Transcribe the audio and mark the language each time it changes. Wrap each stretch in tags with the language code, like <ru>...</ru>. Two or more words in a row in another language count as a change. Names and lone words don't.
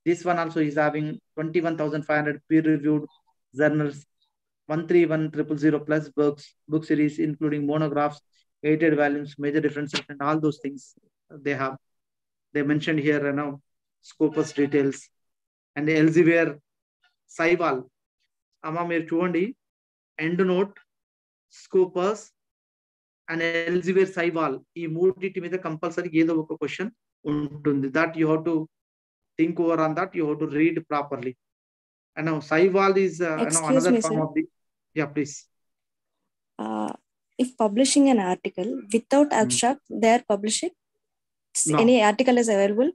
<en>This one also is having 21,500 peer-reviewed journals, 131,000 plus books, book series, including monographs, edited volumes, major differences, and all those things they have. They mentioned here, Scopus details. And Elsevier Saival.</en> <te>అమ్మా మీరు చూడండి, EndNote, Scopus, and Elsevier Saival. ఈ మూడింటి మీద కంపల్సరీ ఏదో ఒక క్వశ్చన్ ఉంటుంది.</te> <en>That you have to think over on that. You have to read properly. And now Saival is another form of the. Yeah, please. If publishing an article without abstract, they are publishing. No. Any article is available?</en>